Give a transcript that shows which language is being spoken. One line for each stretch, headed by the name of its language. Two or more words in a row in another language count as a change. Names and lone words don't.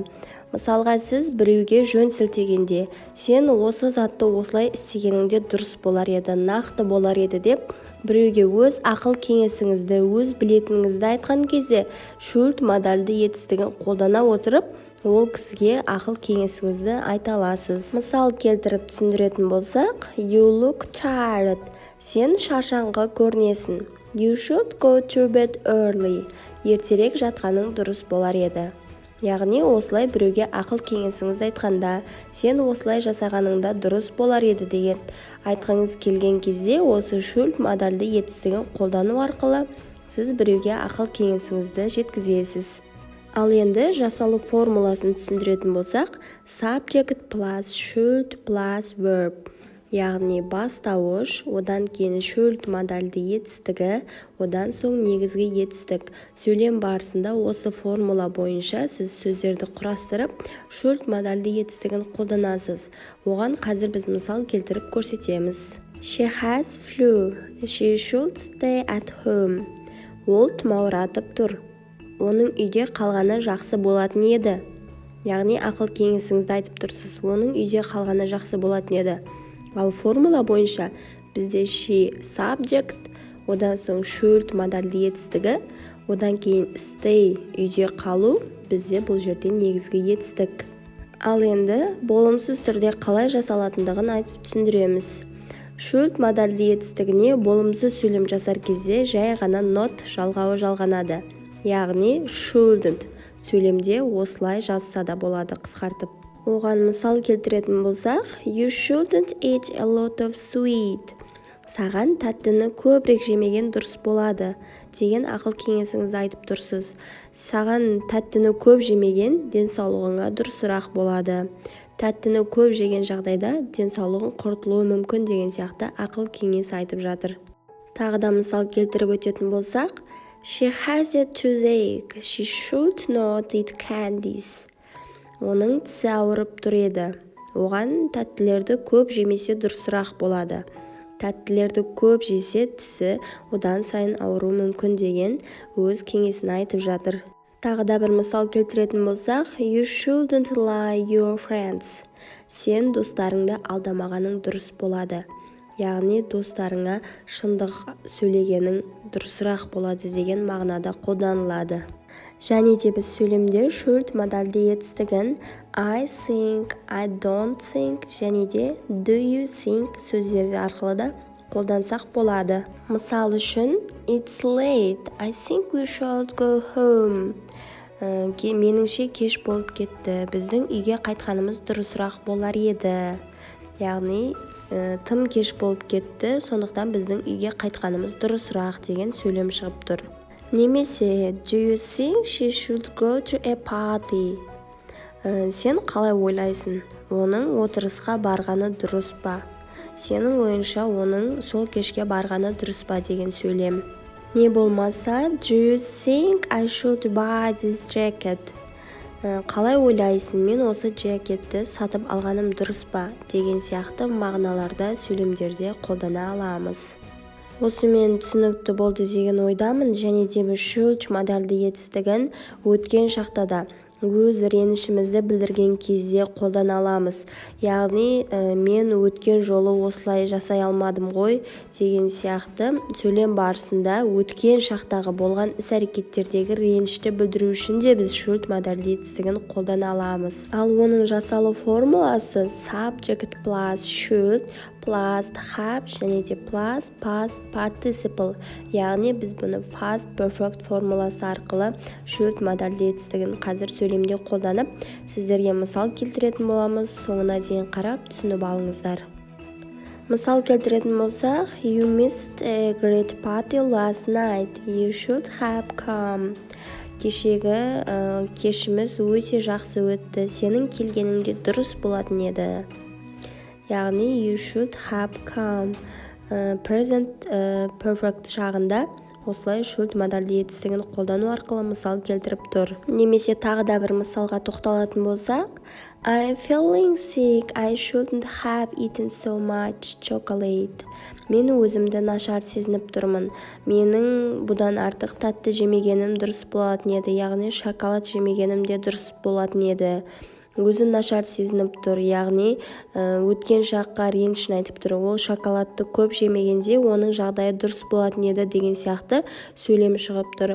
Kazakh: Мысалға сіз біреуге жөн сілтегенде, сен осы затты осылай істегеніңде дұрыс болар еді, нақты болар еді деп, біреуге өз ақыл кеңесіңізді, өз білетініңізді айтқан кезде should модальды етістігін қолдана отырып, ол кісіге ақыл кеңесіңізді айта аласыз. Мысал келтіріп түсіндіретін болсақ,
English: you look tired.
Kazakh: Сен шаршаңқы көрінесің.
English: You should go to bed early.
Kazakh: Ертерек жатқаның дұрыс болар еді. Яғни осылай біреуге ақыл кеңесіңізді айтқанда, сен осылай жасағаныңда дұрыс болар еді деген айтқыңыз келген кезде осы should модальды етістігін қолдану арқылы сіз біреуге ақыл кеңесіңізді жеткізесіз. Ал енді жасалу формуласын түсіндіретін болсақ,
English: subject plus should plus verb.
Kazakh: Яғни бастауыш, одан кейін should модальды етістігі, одан соң негізгі етістік. Сөйлем барысында осы формула бойынша сіз сөздерді құрастырып, should модальды етістігін қолданасыз. Оған қазір біз мысал келтіріп көрсетеміз.
English: She has flu. She should stay at home.
Kazakh: Ол тұмауратып тұр. Оның үйде қалғаны жақсы болатын еді. Яғни ақыл кеңесіңізді айтып тұрсыз. Оның үйде қалғаны жақсы болатын еді. Ал формула бойынша бізде
English: she subject,
Kazakh: одан соң should модальды етістігі, одан кейін stay үйде қалу, бізде бұл жерде негізгі етістік. Ал енді болымсыз түрде қалай жасалатындығын айтып түсіндіреміз. Should модальды етістігіне болымсыз сөйлем жасар кезде жай ғана not жалғауы жалғанады. Яғни shouldn't сөйлемде осылай жазса да болады қысқартып. Оған мысал келтіретін болсақ,
English: you shouldn't eat a lot of sweet.
Kazakh: Саған тәттіні көбірек жемеген дұрыс болады деген ақыл кеңесіңізді айтып тұрсыз. Саған тәттіні көп жемеген денсаулығыңа дұрысырақ болады. Тәттіні көп жеген жағдайда денсаулығың құртылуы мүмкін деген сияқты ақыл кеңес айтып жатыр. Тағы да мысал келтіріп өтетін болсақ,
English: she has a toothache. She should not eat candies.
Kazakh: Оның тісі ауырып тұр еді. Оған тәттілерді көп жемесе дұрысырақ болады. Тәттілерді көп жесе тісі одан сайын ауыру мүмкін деген өз кеңесін айтып жатыр. Тағы да бір мысал келтіретін болсақ,
English: you shouldn't lie your friends.
Kazakh: Сен достарыңды алдамағаның дұрыс болады. Яғни достарыңа шындық сөйлегенің дұрысырақ болады деген мағынада қолданылады. Және де біз сөйлемде should модальды етістігін
English: I think, I don't think
Kazakh: және де
English: do you think
Kazakh: сөздері арқылы да қолдансақ болады. Мысал үшін
English: it's late, I think we should go home.
Kazakh: Меніңше кеш болып кетті, біздің үйге қайтқанымыз дұрысырақ болар еді. Яғни тым кеш болып кетті, сондықтан біздің үйге қайтқанымыз дұрысырақ деген сөйлем шығып тұр.
English: Немесе do you think she should go to a party?
Kazakh: Сен қалай ойлайсың? Оның отырысқа барғаны дұрыс па? Сенің ойыңша оның сол кешке барғаны дұрыс па деген сөйлем. Не болмаса
English: do you think I should buy this jacket?
Kazakh: Қалай ойлайсың, мен осы жакетті сатып алғаным дұрыс па деген сияқты мағыналарда сөйлемдерде қолдана аламыз. Осымен түсінікті болды деген ойдамын, және де біз should модальды етістігін өткен шақта да өз ренішімізді білдірген кезде қолдана аламыз. Яғни мен өткен жолы осылай жасай алмадым ғой деген сияқты сөйлем барысында өткен шақтағы болған іс-әрекеттердегі ренішті білдіру үшін де біз should модальды етістігін қолдана аламыз. Ал оның жасалу формуласы
English: subject plus should plus have
Kazakh: және де
English: plus past participle.
Kazakh: Яғни біз бұны
English: past perfect
Kazakh: формуласы арқылы should модальды етістігін қазір сөйлемде қолданып, сіздерге мысал келтіретін боламыз. Соңына дейін қарап түсініп алыңыздар. Мысал келтіретін болсақ,
English: you missed a great party last night. You should have come.
Kazakh: кешегі кешіміз өте жақсы өтті. Сенің келгеніңде дұрыс болатын еді.
English: Яғни you should have come. Present perfect
Kazakh: шағында осылай should модальді етістігін қолдану арқылы мысал келтіріп тұр. Немесе тағы да бір мысалға тоқталатын болсақ,
English: I'm feeling sick. I shouldn't have eaten so much chocolate.
Kazakh: Мен өзімді нашар сезініп тұрмын. Менің бұдан артық тәтті жемегенім дұрыс болатын еді. Яғни шоколад жемегенім де дұрыс болатын еді. Өзін нашар сезініп тұр, яғни өткен шаққа ренішін айтып тұр. Ол шоколадты көп жемегенде оның жағдайы дұрыс болатын еді деген сияқты сөйлем шығып тұр.